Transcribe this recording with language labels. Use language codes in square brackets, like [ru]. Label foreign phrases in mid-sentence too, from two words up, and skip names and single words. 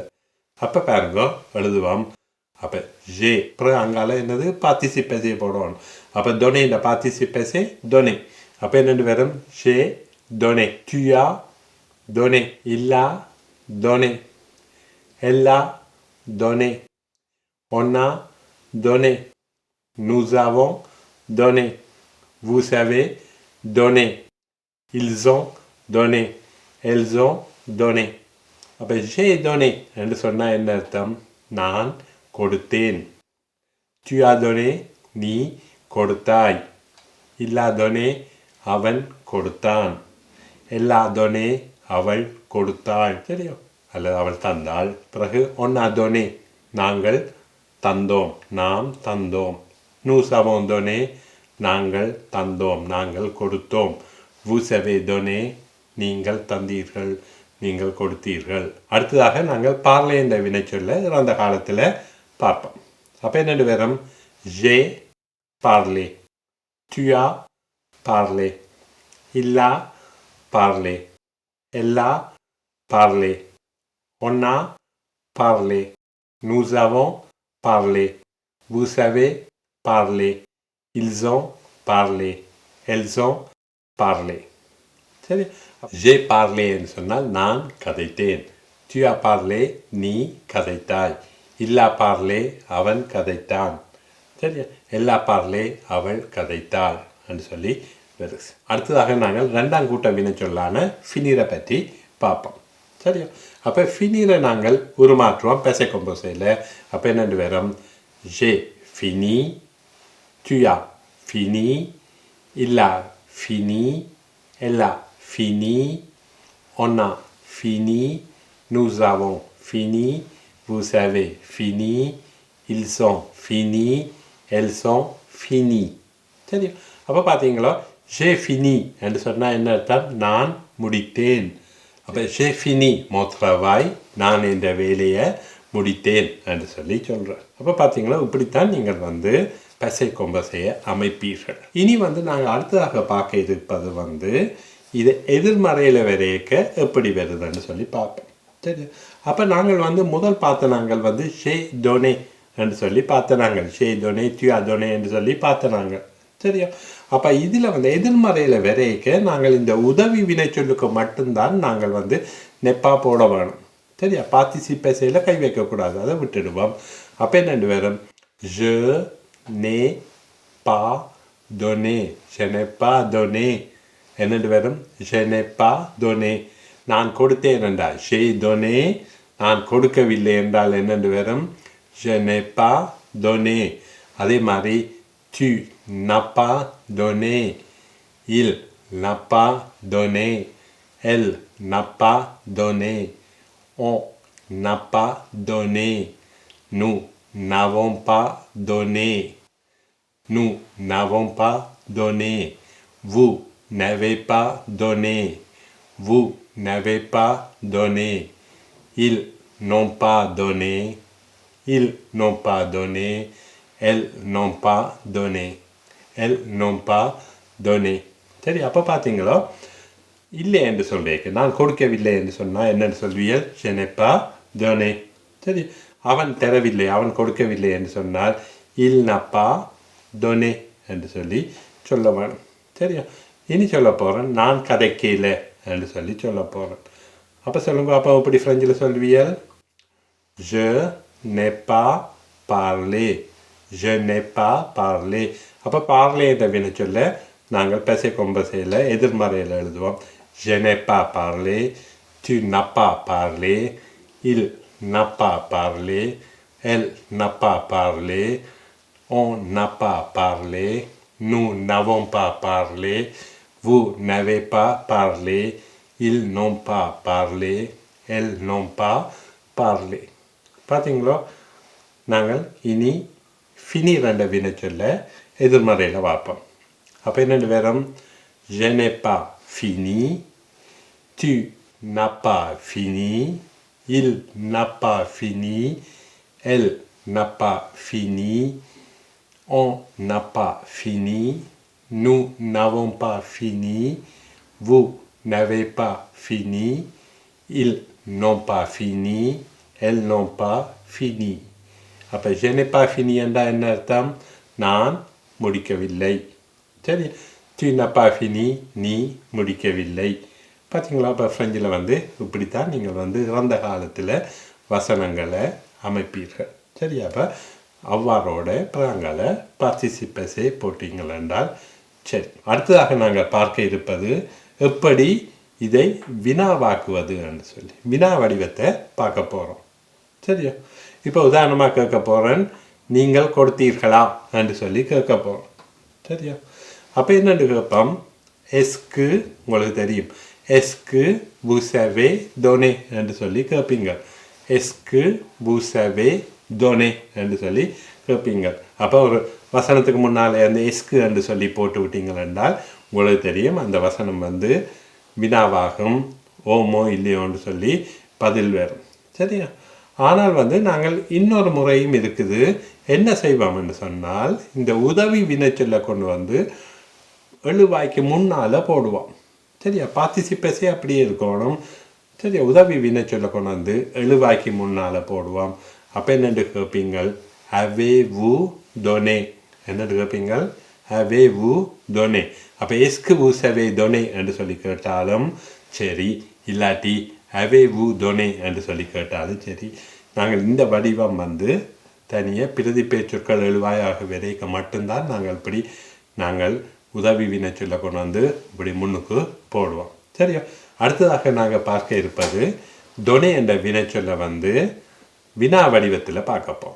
[ta] அப்போ பாருங்க எழுதுவோம். அப்போ ஜே அப்புறம் அங்கால என்னது பார்ட்டிசிபேஸே போடணும். அப்போ டொனே இந்த பார்ட்டிசிபேஸே டொனே. அப்போ என்னென்று வரும்? [fr] j'ai donné, tu as donné, il a donné, elle a donné, on a donné, nous avons donné, vous savez donné, ils ont donné, elles ont donné. [ta] அப்போ [fr] j'ai donné [ta] என்று சொன்னால் என்ன அர்த்தம்? நான் கொடுத்தேன். [fr] tu as donné, [ta] நீ கொடுத்தாய். [fr] il a donné, [ta] அவன் கொடுத்தான். [fr] elle a donné, [ta] அவள் கொடுத்தாள். சரியா, அல்லது அவள் தந்தாள். பிறகு [fr] on a donné, [ta] நாங்கள் தந்தோம், நாம் தந்தோம். [fr] nous avons donné, [ta] நாங்கள் தந்தோம், நாங்கள் கொடுத்தோம். [fr] vous avez donné, [ta] நீங்கள் தந்தீர்கள், நீங்கள் கொடுத்தீர்கள். அடுத்ததாக நாங்கள் பார்லே என்ற வினைச்சொல்லை இறந்த காலத்தில் பார்ப்போம். அப்போ என்னென்று வரும்? [fr] j'ai parlé, tu as parlé, il a parlé, elle a parlé, on a parlé, nous avons parlé, vous savez parler, ils ont parlé, elles ont parlé. [ta] சரி, [fr] j'ai parlé [ta] என்று சொன்னால் நான் கதைத்தேன். [fr] tu as parlé, [ta] நீ கதைத்தாய். [fr] il a parlé, [ta] அவன் கதைத்தான். சரி, [fr] elle a parlé, [ta] அவள் கதைத்தாள் என்று சொல்லி வருது. அடுத்ததாக நாங்கள் ரெண்டாம் கூட்ட வினைச்சொல்லான ஃபினிரை பற்றி பார்ப்போம். சரியா, அப்போ ஃபினிரை நாங்கள் உருமாற்றுவோம் [fr] passé composé. [ta] அப்போ என்னென்று வரும்? [fr] j'ai fini, tu as fini, il a fini, elle a fini, on a fini, nous avons fini, vous avez fini, ils ont fini, elles ont fini. [ta] சரி, அப்போ பார்த்தீங்களா, [fr] j'ai fini [ta] என்று சொன்னால் என்ன அர்த்தம்? நான் முடித்தேன். அப்போ [fr] j'ai fini mon travail, [ta] நான் இந்த வேலையை முடித்தேன் என்று சொல்லி சொல்கிறேன். அப்போ பார்த்தீங்களா, இப்படித்தான் நீங்கள் வந்து [fr] passé composé [ta] அமைப்பீர்கள். இனி வந்து நாங்கள் அடுத்ததாக பார்க்க இருப்பது வந்து இது எதிர்மறையில் வரையக்க எப்படி வருதுன்னு சொல்லி பார்ப்போம். சரி, அப்போ நாங்கள் வந்து முதல் பார்த்த நாங்கள் வந்து [fr] j'ai donné [ta] என்று சொல்லி பார்த்த நாங்கள் [fr] j'ai donné, tu as donné [ta] என்று சொல்லி பார்த்த நாங்கள். சரியா, அப்போ இதில் வந்து எதிர்மறையில் வரையக்க நாங்கள் இந்த உதவி வினைச்சொல்லுக்கு மட்டும்தான் நாங்கள் வந்து நெப்பா போட வேணும். சரியா, பார்ட்டிசிபேஸையில் கை வைக்கக்கூடாது, அதை விட்டுடுவோம். அப்போ என்னென்று வரும்? [fr] je n'ai pas donné, je n'ai pas donné. [ta] என்னென்று வரும்? [fr] je n'ai pas donné, [ta] நான் கொடுத்தேன் என்றால் [fr] j'ai donné, [ta] நான் கொடுக்கவில்லை என்றால் என்னென்று வரும்? [fr] je n'ai pas donné. [ta] அதே மாதிரி [fr] tu n'as pas donné, il n'a pas donné, elle n'a pas donné, on n'a pas donné, nous n'avons pas donné, nous n'avons pas donné, vous n'avez pas donné. Vous n'avez pas donné. Ils n'ont pas donné. Ils n'ont pas donné. Elles n'ont pas donné. Elles n'ont pas donné. [ta] சரி அப்போ பார்த்தீங்களோ இல்லை என்று சொல்றேன் நான் கொடுக்கவில்லை என்று சொன்னால் என்னென்னு சொல்வீர்கள் [fr] je n'ai pas donné. [ta] சரி அவன் தரவில்லை அவன் கொடுக்கவில்லை என்று சொன்னால் [fr] il n'a pas donné [ta] என்று சொல்லி சொல்ல வேணும். சரியா இனி சொல்ல போகிறேன் நான் கதைக்கல என்று சொல்லி சொல்ல போகிறேன். அப்போ சொல்லுங்க அப்போ எப்படி ஃப்ரெஞ்சில் சொல்வீர்கள் [fr] je n'ai pas parlé. je n'ai pas parlé. [ta] அப்போ parler என்ற வினை சொல்ல நாங்கள் [fr] passé composé [ta] எதிர்மறையில் எழுதுவோம். [fr] je n'ai pas parlé. tu n'as pas parlé. il n'a pas parlé. elle n'a pas parlé. on n'a pas parlé. nous n'avons pas parlé. vous n'avez pas parlé. ils n'ont pas parlé. elles n'ont pas parlé. [ta] பார்த்தீங்களோ நாங்கள் இனி ஃபினி ரெண்ட வினை சொல்ல எதிர்மறையில் பார்ப்போம். அப்போ என்னென்னு வேறும் [fr] je n'ai pas fini. tu n'as pas fini. il n'a pas fini. elle n'a pas fini. on n'a pas fini. nous n'avons pas fini. vous n'avez pas fini. ils n'ont pas fini. elles n'ont pas fini. [ta] அப்போ [fr] je n'ai pas fini [ta] என்றால் என்ன அர்த்தம் நான் முடிக்கவில்லை. சரி [fr] tu n'as pas fini [ta] நீ முடிக்கவில்லை. பார்த்தீங்களா இப்போ ஃப்ரெஞ்சில் இப்படித்தான் நீங்கள் இறந்த காலத்தில் வசனங்களை அமைப்பீர்கள். சரி அப்போ அவ்வாறோட பிறங்களை பார்ட்டிசிபஸே போட்டீங்கள் என்றால் சரி. அடுத்ததாக நாங்கள் பார்க்க இருப்பது எப்படி இதை வினாவாக்குவது என்று சொல்லி வினா வடிவத்தை பார்க்க போகிறோம். சரியா இப்போ உதாரணமாக கேட்க போகிறேன் நீங்கள் கொடுத்தீர்களா என்று சொல்லி கேட்க போகிறோம். சரியா அப்போ என்னென்னு கேட்போம் எஸ்க்கு உங்களுக்கு தெரியும் எஸ்க்கு [fr] vous savez donné [ta] என்று சொல்லி கேட்பீங்க. எஸ்க்கு [fr] vous savez donné [ta] என்று சொல்லி கேட்பீங்க. அப்போ ஒரு வசனத்துக்கு முன்னால் அந்த எஸ்க்கு என்று சொல்லி போட்டு விட்டீங்கள் என்றால் உங்களுக்கு தெரியும் அந்த வசனம் வினாவாகும் ஓமோ இல்லையோன்னு சொல்லி பதில் வரும். சரியா ஆனால் நாங்கள் இன்னொரு முறையும் இருக்குது. என்ன செய்வோம் என்று சொன்னால் இந்த உதவி வினைச்சொல்லை கொண்டு எழுவாய்க்கு முன்னால் போடுவோம். சரியா பார்ட்டிசிபஸே அப்படியே இருக்கணும். சரியா உதவி வினைச்சொல்லை கொண்டு எழுவாய்க்கு முன்னால் போடுவோம். அப்போ என்னென்று கேட்பீங்கள் [fr] avez-vous donné [ta] என்னென்று கேட்பீங்கள் [fr] avez-vous donné. [ta] அப்போ எஸ்க்கு [fr] vous savez donné [ta] என்று சொல்லி கேட்டாலும் சரி இல்லாட்டி [fr] avez-vous donné [ta] என்று சொல்லி கேட்டாலும் சரி. நாங்கள் இந்த வடிவம் தனியாக பிரதி பேச்சொற்கள் எழுவாயாக விதைக்க மட்டும்தான் நாங்கள் உதவி வினைச்சொல்லை கொண்டு இப்படி முன்னுக்கு போடுவோம். சரியா அடுத்ததாக நாங்கள் பார்க்க இருப்பது டொனே என்ற வினைச்சொல்லை வினா வடிவத்தில் பார்க்க போகிறோம்.